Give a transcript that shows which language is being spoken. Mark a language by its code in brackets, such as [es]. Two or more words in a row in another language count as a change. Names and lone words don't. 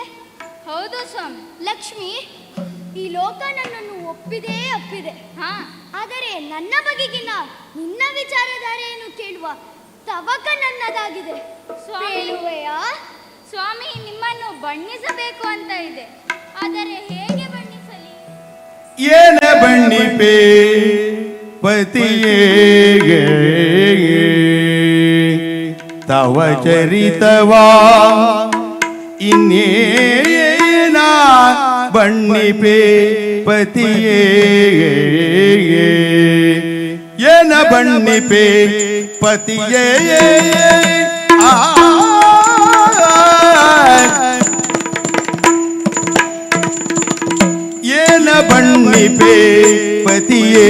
[kn] ಹೌದು ಸ್ವಾಮಿ. ಲಕ್ಷ್ಮಿ, ಈ ಲೋಕ ನನ್ನನ್ನು ಒಪ್ಪಿದೆ. ಆದರೆ ನನ್ನ ಬಗೆಗಿನ ನಿನ್ನ ವಿಚಾರಧಾರೆಯನ್ನು ಕೇಳುವ ತವಕ ನನ್ನದಾಗಿದೆ. ಸ್ವಾಮಿ, ನಿಮ್ಮನ್ನು ಬಣ್ಣಿಸಬೇಕು ಅಂತ ಇದೆ, ಆದರೆ ಹೇಗೆ ಬಣ್ಣಿಸಲಿ? ಏನ ಬಣ್ಣಿಪೆ ಪತಿಯೇ ತವ ಚರಿತವಾ ಇನ್ನೇನ ಬಣ್ಣಿಪೆ ಪತಿಯೇ ಏನ ಬಣ್ಣಿಪೆ ಪತಿಯೇ ಏನ ಬಣ್ಣಿಪೆ ಪತಿಯೇ